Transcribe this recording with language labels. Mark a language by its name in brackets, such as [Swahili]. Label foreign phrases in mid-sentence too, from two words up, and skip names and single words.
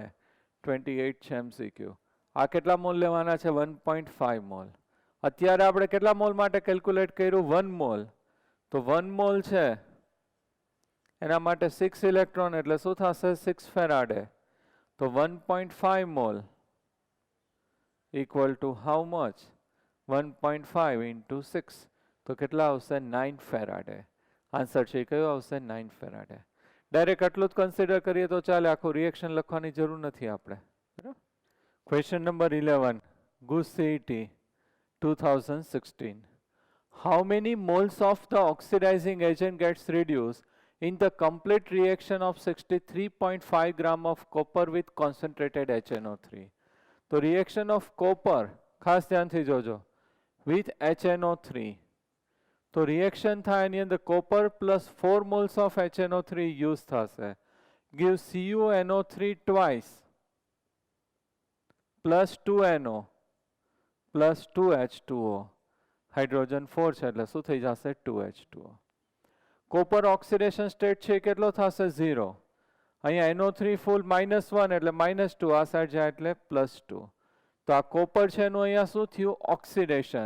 [Gujarati] 28 છે MCQ. આ કેટલા મોલ લેવાના છે? 1.5 મોલ. અત્યારે આપણે કેટલા મોલ માટે કેલ્ક્યુલેટ કર્યું? 1 મોલ. તો 1 મોલ છે એના માટે 6 ઇલેક્ટ્રોન એટલે શું થશે? 6 ફેરાડે. તો 1.5 મોલ [English] equal to how much? 1.5 into 6. [Gujarati] તો કેટલા આવશે? 9 ફેરાડે. આન્સર છે કયો આવશે? 9 ફેરાડે. ડાયરેક્ટ આટલું જ કન્સિડર કરીએ તો ચાલે, આખું રિએક્શન લખવાની જરૂર નથી આપણે. ક્વેશ્ચન નંબર 11, GUS CET 2016. [English] How many moles of the oxidizing agent gets reduced in the complete reaction of 63.5 gram of copper with concentrated HNO3? તો reaction of copper, [Gujarati] ખાસ ધ્યાનથી જોજો, with HNO3. તો રિએક્શન થાય એની અંદર [English] copper plus 4 moles of HNO3 use [Gujarati] થશે. [English] Give CuNO3 twice plus 2NO plus 2H2O. [Gujarati] હાઇડ્રોજન 4 છે એટલે શું થઈ જશે? 2H2O. [English] copper oxidation state [Gujarati] છે કેટલો થશે? 0. અહીંયા NO3 ફૂલ -1 એટલે -2, આ સાઈડ જાય એટલે +2. તો આ કોપર છે એનું અહીંયા શું થયું? ઓક્સિડેશન.